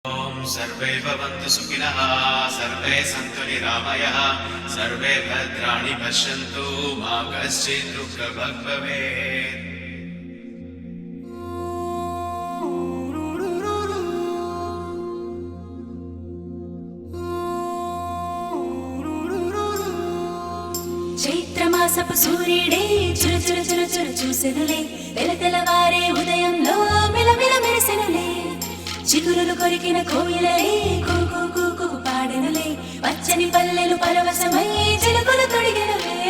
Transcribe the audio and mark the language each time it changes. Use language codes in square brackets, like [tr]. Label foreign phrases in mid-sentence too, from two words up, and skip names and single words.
[sa] सर्वे भवन्तु सुखिनः सर्वे सन्तु निरामयः सर्वे भद्राणि पश्यन्तु मा कश्चित् दुःखभाग् भवेत्। [te] చైత్రమాసపు సూర్యుడే చుర చుర చుర చుర చూసెనులే తెలతెలవారే ఉదయంలో మిలమిల మెరిసెనులే చిగురులు కొరికిన కోయిలలే కూకు కూకు పాడెనులే పచ్చని పల్లెలు పరవశమై చిలుకలు తొడిగెనులే